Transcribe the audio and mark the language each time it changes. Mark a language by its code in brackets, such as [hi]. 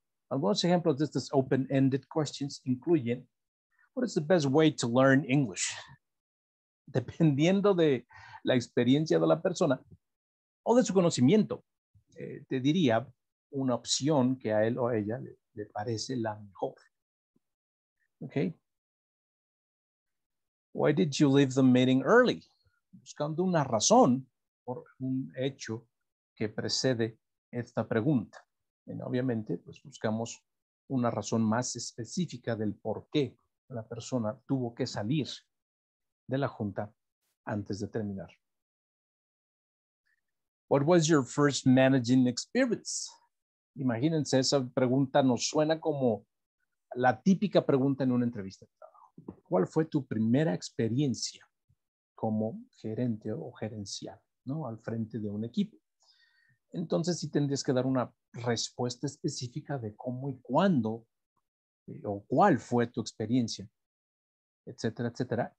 [es] Algunos ejemplos de estos open-ended questions incluyen, [en] what is the best way to learn English? [es] Dependiendo de la experiencia de la persona o de su conocimiento, te diría una opción que a él o a ella le parece la mejor. [en] Okay. Why did you leave the meeting early? [es] Buscando una razón por un hecho que precede esta pregunta. Y obviamente, pues buscamos una razón más específica del por qué la persona tuvo que salir de la junta antes de terminar. [en] What was your first managing experience? [es] Imagínense, esa pregunta nos suena como la típica pregunta en una entrevista de trabajo. ¿Cuál fue tu primera experiencia como gerente o gerencial, ¿no? Al frente de un equipo? Entonces sí tendrías que dar una respuesta específica de cómo y cuándo o cuál fue tu experiencia, etcétera, etcétera.